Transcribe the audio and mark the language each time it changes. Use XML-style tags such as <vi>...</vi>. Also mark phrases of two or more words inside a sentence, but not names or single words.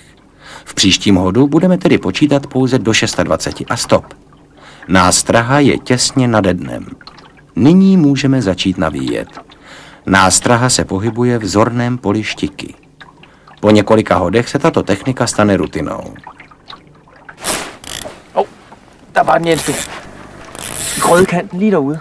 <cs>V příštím hodu budeme tedy počítat pouze do 26 a stop. Nástraha je těsně nade dnem. Nyní můžeme začít navíjet. Nástraha se pohybuje v zorném poli štiky. Po několika hodech se tato technika stane rutinou.</cs> <da>Der var den, Jens. I grødekanten lige derude.</da>